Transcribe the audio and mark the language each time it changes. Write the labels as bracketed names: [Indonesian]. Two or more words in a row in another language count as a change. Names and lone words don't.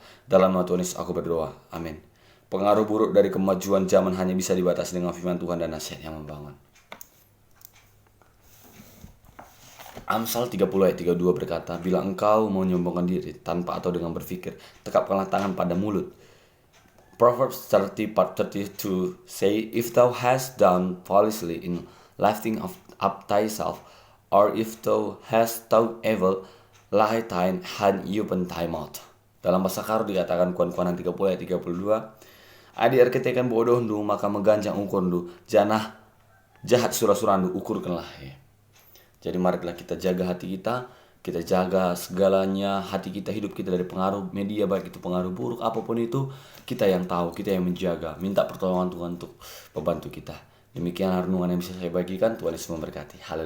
[Indonesian] Dalam nama Tuhan Yesus aku berdoa, amin. Pengaruh buruk dari kemajuan zaman hanya bisa dibatasi dengan firman Tuhan dan nasihat yang membangun. Amsal 30 ayat 32 berkata, bila engkau mau menyombongkan diri tanpa atau dengan berpikir, tekapkanlah tangan pada mulut. [English] Proverbs 30 part 32 say, if thou hast done foolishly in lifting up thyself, or if thou hast thought evil, lie thine hand open thy mouth. [Indonesian] Dalam bahasa Karo dikatakan [Batak Karo] Kuan-Kuanan 30 ayat 32, adik ketekan bodoh ndu maka meganjang ukur ndu, janah jahat surah-surah ndu ukurkanlah. [Indonesian] Jadi marilah kita jaga hati kita jaga segalanya, hati kita, hidup kita dari pengaruh media, baik itu pengaruh buruk apapun itu, kita yang tahu, kita yang menjaga. Minta pertolongan Tuhan untuk membantu kita. Demikian renungan yang bisa saya bagikan. Tuhan Yesus memberkati.